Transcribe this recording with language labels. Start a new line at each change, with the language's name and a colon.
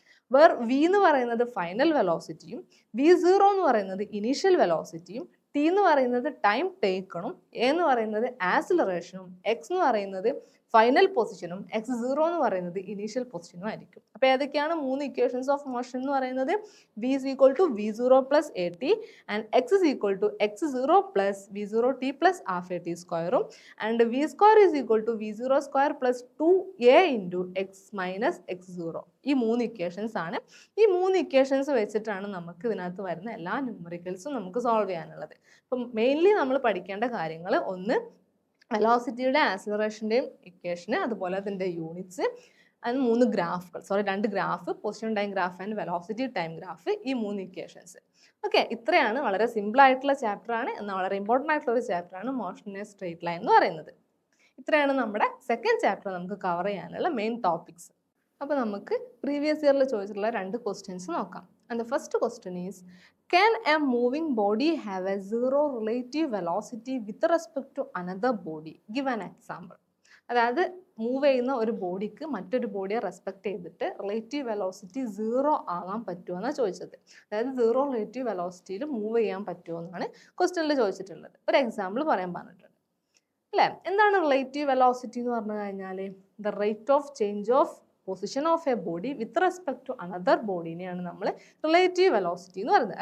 Malayalam: Where we എന്ന് പറയുന്നത് final വെലോസിറ്റിയും V zero എന്ന് പറയുന്നത് ഇനീഷ്യൽ വെലോസിറ്റിയും ടി എന്ന് പറയുന്നത് ടൈം ടേക്കണും എ എന്ന് പറയുന്നത് ആക്സിലറേഷനും എക്സ് എന്ന് പറയുന്നത് ഫൈനൽ പൊസിഷനും x0 എന്ന് പറയുന്നത് ഇനീഷ്യൽ പൊസിഷനും ആയിരിക്കും. അപ്പോൾ ഏതൊക്കെയാണ് 3 ഇക്വേഷൻസ് ഓഫ് മോഷൻ എന്ന് പറയുന്നത്?
English: v is equal to v0 plus at and x is equal to x0 plus v0t plus half at സ്ക്വയറും and v square is equal to v0 square plus 2a into x minus x0.
Malayalam: ഈ 3 equations ആണ്. ഈ 3 equations വെച്ചിട്ടാണ് നമുക്ക് ഇതിനകത്ത് വരുന്ന എല്ലാ ന്യൂമറിക്കൽസും നമുക്ക് സോൾവ് ചെയ്യാനുള്ളത്. അപ്പം മെയിൻലി നമ്മൾ പഠിക്കേണ്ട കാര്യങ്ങൾ, ഒന്ന് വെലോസിറ്റിയുടെ ആക്സിലറേഷൻ്റെയും ഇക്വേഷന്, അതുപോലെ അതിൻ്റെ യൂണിറ്റ്സ്, അത് 3 ഗ്രാഫുകൾ, 2 graph, position time graph and velocity time graph, ഈ 3 ഇക്വേഷൻസ്. ഓക്കെ, ഇത്രയാണ്. വളരെ സിമ്പിൾ ആയിട്ടുള്ള ചാപ്റ്റർ ആണ്, എന്നാൽ വളരെ ഇമ്പോർട്ടൻ്റ് ആയിട്ടുള്ള ഒരു ചാപ്റ്റർ ആണ് motion in A straight line എന്ന് പറയുന്നത്. ഇത്രയാണ് നമ്മുടെ സെക്കൻഡ് ചാപ്റ്റർ നമുക്ക് കവർ ചെയ്യാനുള്ള മെയിൻ ടോപ്പിക്സ്. അപ്പോൾ നമുക്ക് പ്രീവിയസ് ഇയറിൽ ചോദിച്ചിട്ടുള്ള 2 ക്വസ്റ്റ്യൻസ് നോക്കാം.
English: And the first question is, can a moving body have a zero relative velocity with respect to another body? Give an example.
Malayalam: അതായത് മൂവ് ചെയ്യുന്ന ഒരു ബോഡിക്ക് മറ്റൊരു ബോഡിയെ റെസ്പെക്ട് ചെയ്തിട്ട് റിലേറ്റീവ് വെലോസിറ്റി 0 ആകാൻ പറ്റുമോ എന്നാണ് ചോദിച്ചത്. അതായത് 0 റിലേറ്റീവ് വെലോസിറ്റിയിൽ മൂവ് ചെയ്യാൻ പറ്റുമോ എന്നാണ് ക്വസ്റ്റ്യനിൽ ചോദിച്ചിട്ടുള്ളത്. ഒരു എക്സാമ്പിൾ പറയാൻ പറഞ്ഞിട്ടുണ്ട് അല്ലേ. എന്താണ് റിലേറ്റീവ് വെലോസിറ്റി എന്ന് പറഞ്ഞു കഴിഞ്ഞാൽ
English: the rate of change of position of a body with respect to another
Malayalam: ബോഡീനെയാണ് നമ്മൾ റിലേറ്റീവ് വെലോസിറ്റി എന്ന് പറയുന്നത്.